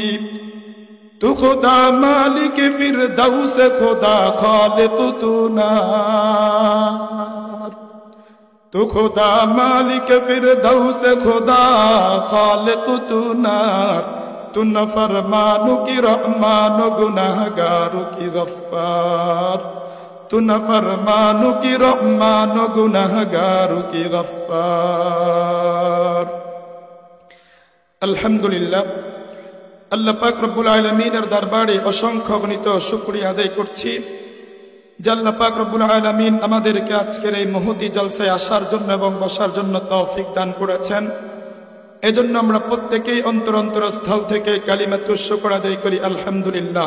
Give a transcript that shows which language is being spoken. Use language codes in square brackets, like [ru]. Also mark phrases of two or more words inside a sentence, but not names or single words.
[ur] تو خدا مالک فردوس خدا خالق تو نار، تو خدا مالک فردوس خدا خالق تو نار. تو نفرمانو کی رحمان و گناہگارو کی غفار، تو نفرمانو کی رحمان و گناہگارو کی غفار. [bn] আলহামদুলিল্লাহ, আল্লাহ পাক রব্বুল আলামিনের দরবারে অসংখ্য গণিত শুকরিয়া আদায় করছি যে আল্লাহ পাক [ar] رب العالمين [bn] আমাদেরকে আজকের এই মহতি জলসায় আসার জন্য এবং বসার জন্য তৌফিক দান করেছেন। এজন্য আমরা প্রত্যেকেই অন্তরস্থল থেকে [ar] كلمة الشكر [bn] আদায় করি আলহামদুলিল্লাহ।